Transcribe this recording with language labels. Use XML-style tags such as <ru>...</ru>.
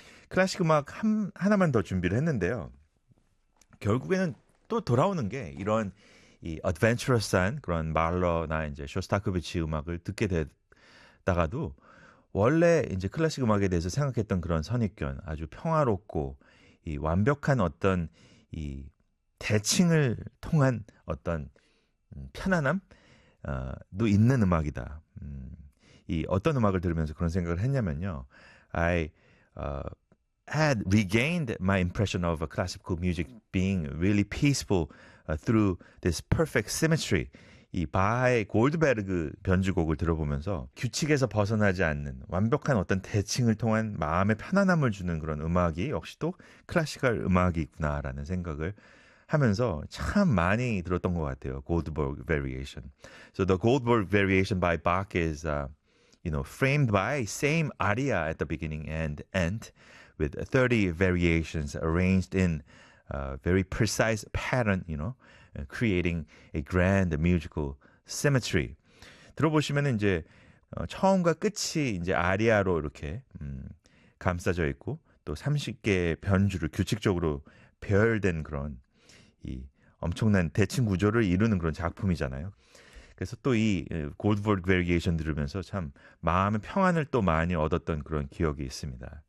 <ko>클래식 음악 하나만 더 준비를 했는데요. 결국에는 또 돌아오는 게 이런 이 adventurous한 그런 말러나 이제 쇼스타코비치 음악을 듣게 되다가도 원래 이제 클래식 음악에 대해서 생각했던 그런 선입견, 아주 평화롭고 이 완벽한 어떤 이 대칭을 통한 어떤 편안함 도 있는 음악이다. 이 어떤 음악을 들으면서 그런 생각을 했냐면요.</ko> <en>I had regained my impression of classical music being really peaceful through this perfect symmetry.</en> <ko>이 바하의 골드베르그 변주곡을 들어보면서 규칙에서 벗어나지 않는 완벽한 어떤 대칭을 통한 마음의 편안함을 주는 그런 음악이 역시도 클래식한 음악이 있구나라는 생각을 하면서 참 많이 들었던 것 같아요.</ko> <en>Goldberg Variation. So the Goldberg Variation by Bach is, framed by same aria at the beginning and end, with 30 variations arranged in a very precise pattern, creating a grand musical symmetry.</en> <ko>들어보시면 이제 처음과 끝이 이제 아리아로 이렇게 감싸져 있고 또 30개의 변주를 규칙적으로 배열된 그런 이 엄청난 대칭 구조를 이루는 그런 작품이잖아요. 그래서 또 이 Goldberg Variation 들으면서 참 마음의 평안을 또 많이 얻었던 그런 기억이 있습니다.</ko>